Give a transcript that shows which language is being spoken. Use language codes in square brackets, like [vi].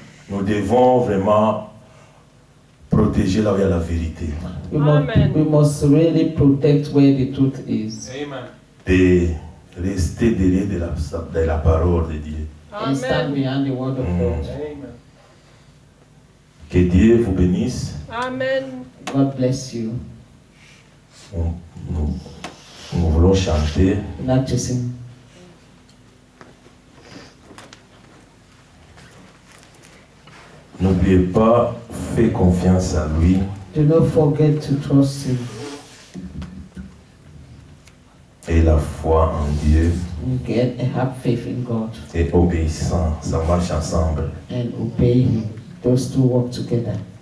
[fr] Nous devons vraiment protéger là où il y a la vérité. [en] We Amen. must really protect where the truth is. [fr] De rester derrière de la parole de Dieu. [en] And stand Amen. behind the word of God. [fr] Que Dieu vous bénisse. Amen. [en] God bless you. [fr] Nous voulons chanter. [en] We'd like to sing. [fr] N'oubliez pas, faites confiance à lui. [en] Do not forget to trust Him [fr] Et la foi en Dieu [en] and have faith in God [fr] et obéissant, ça marche ensemble. [en] and obey Him. Those two work together.